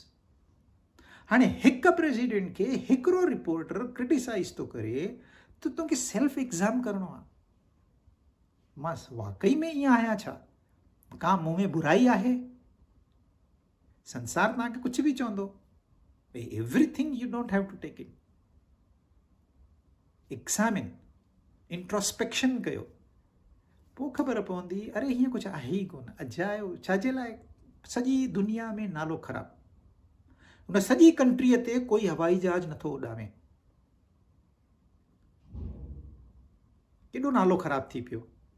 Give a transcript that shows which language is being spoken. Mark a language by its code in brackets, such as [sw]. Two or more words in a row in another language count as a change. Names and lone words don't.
[sd] हाणे हिकु प्रेसिडेंट खे हिकिड़ो रिपोर्टर क्रिटिसाइज़ थो करे, त तोखे [en] self exam [sd] करिणो आहे, मां वाकई में ईअं आहियां छा, का मूं में बुराई आहे? संसार तव्हांखे कुझु बि चवंदो, [en] everything you don't have to take it, examine, introspection [sd] कयो, पोइ ख़बर पवंदी अरे हीअं कुझु आहे ई कोन। अजायो छाजे लाइ? सॼी दुनिया में नालो ख़राबु, हुन सॼी कंट्रीअ ते कोई हवाई जहाज नथो उॾामे, केॾो नालो ख़राबु थी पियो।